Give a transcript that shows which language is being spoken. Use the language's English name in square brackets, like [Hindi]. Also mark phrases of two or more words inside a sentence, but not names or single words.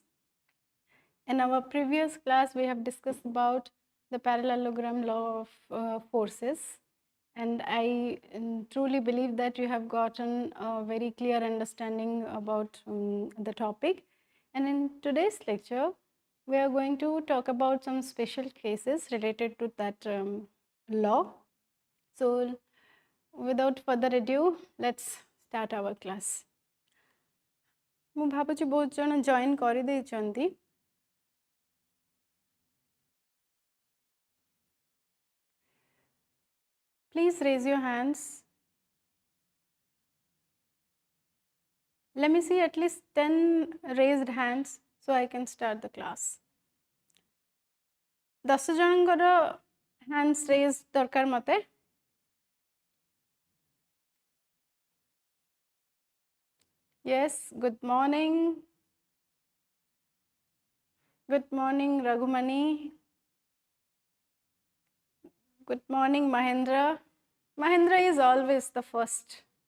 [English] In our previous class, we have discussed about the parallelogram law of forces, and I truly believe that you have gotten a very clear understanding about the topic. And in today's lecture, we are going to talk about some special cases related to that law. So without further ado, let's start our class. [Odia] ମୁଁ ଭାବୁଛି ବହୁତ ଜଣ ଜଏନ୍ କରିଦେଇଛନ୍ତି. [English] Please raise your hands. Let me see at least 10 raised hands so I can start the class. [Odia] 10 ଜଣଙ୍କର [English] hands raised [Odia] ଦରକାର ମୋତେ. [English] Yes, good morning. Good morning, Raghumani. Good morning, Mahendra. Mahendra is always the first.